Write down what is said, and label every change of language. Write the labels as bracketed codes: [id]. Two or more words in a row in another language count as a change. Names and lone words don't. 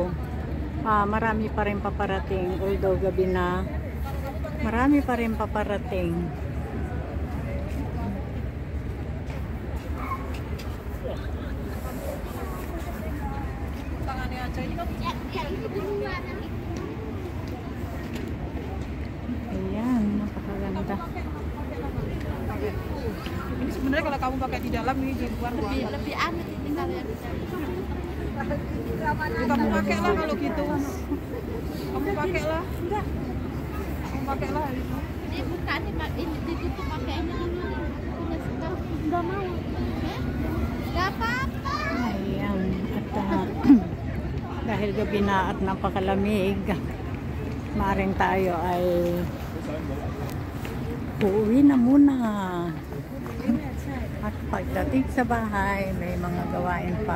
[tl] Marami pa rin paparating. Although gabi na, marami pa rin paparating. Ayan, napakaganda. [id] Ini sebenarnya kalau kamu pakai di dalam ini di luar lebih aneh ini kalian. Kamu pakai lah kalau gitu. Kamu pakai lah. Enggak. Kamu pakai lah itu. Ini bukan ini ditutup pakai ini dulu. Enggak mau. Enggak apa-apa. [tl] Ayan, at dahil gabi na at napakalamig, maaaring tayo ay uuwi na muna. At pagdating sa bahay, may mga gawain pa.